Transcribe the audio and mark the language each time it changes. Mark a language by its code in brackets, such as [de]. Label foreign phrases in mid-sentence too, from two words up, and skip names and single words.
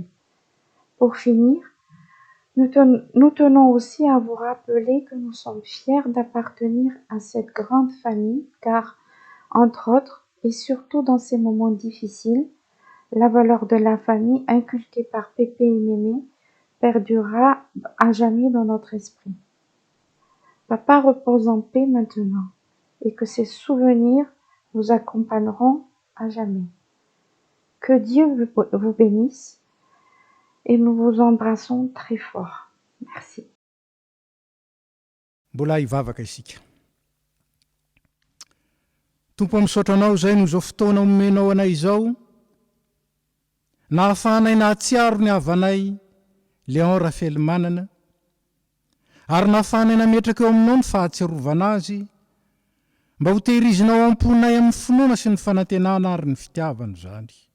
[fr] Pour finir, nous tenons aussi à vous rappeler que nous sommes fiers d'appartenir à cette grande famille car, entre autres, et surtout dans ces moments difficiles, la valeur de la famille inculquée par Pépé et Mémé perdurera à jamais dans notre esprit. Papa repose en paix maintenant et que ses souvenirs vous accompagneront à jamais. Que Dieu vous bénisse et nous vous embrassons très fort. Merci. [mg] Mbola hivavaka isika. Tompo misaotra anao zay no zao fotoana omenao anay izao. Nahafahanay nahatsiaro ny havanay Léon Raphaël Manana. Ary nahafahanay nametraka eo aminao ny fahatsiarovana azy mba ho tehirizinao amponay amin'ny finoana sy ny fanantenana ary ny fitiavana zany.